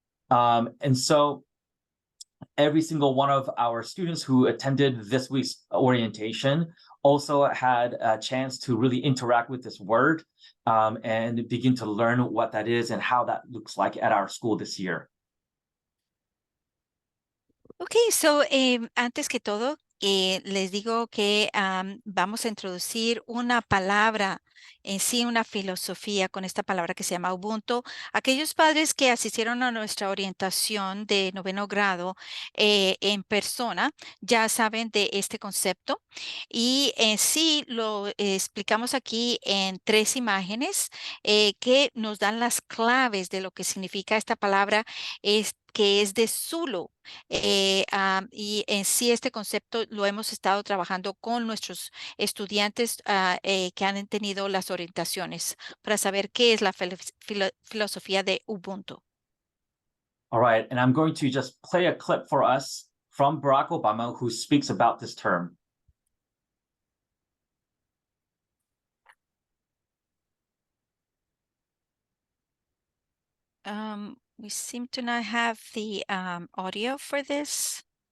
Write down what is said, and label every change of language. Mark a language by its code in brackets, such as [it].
[en] And so every single one of our students who attended this week's orientation also had a chance to really interact with this word and begin to learn what that is and how that looks like at our school this year. [es] Okay, so antes que todo, les digo que vamos a introducir una palabra en sí, una filosofía con esta palabra que se llama Ubuntu. Aquellos padres que asistieron a nuestra orientación de 9º grado en persona ya saben de este concepto y en sí lo explicamos aquí en 3 imágenes que nos dan las claves de lo que significa esta palabra, que es de Zulu. Y en sí este concepto lo hemos estado trabajando con nuestros estudiantes que han tenido las orientaciones para saber qué es la filosofía de Ubuntu. [en] All right, and I'm going to just play a clip for us from Barack Obama, who speaks about this term. We seem to not have the audio for this.